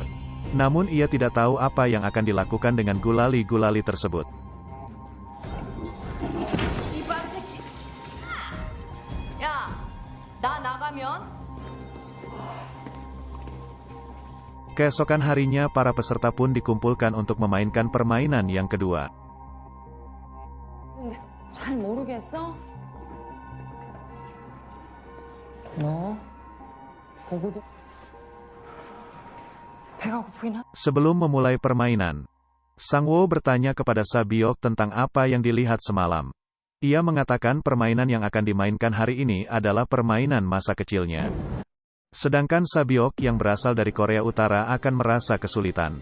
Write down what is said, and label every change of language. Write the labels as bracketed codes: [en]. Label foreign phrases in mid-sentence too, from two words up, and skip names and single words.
[id] Namun ia tidak tahu apa yang akan dilakukan dengan gulali-gulali tersebut. Keesokan harinya para peserta pun dikumpulkan untuk memainkan permainan yang kedua. [ko] 잘 모르겠어? 너 보고도 배가 고프긴 하. [id] Sebelum memulai permainan, Sangwo bertanya kepada Sabiok tentang apa yang dilihat semalam. Ia mengatakan permainan yang akan dimainkan hari ini adalah permainan masa kecilnya. Sedangkan Sabiok yang berasal dari Korea Utara akan merasa kesulitan.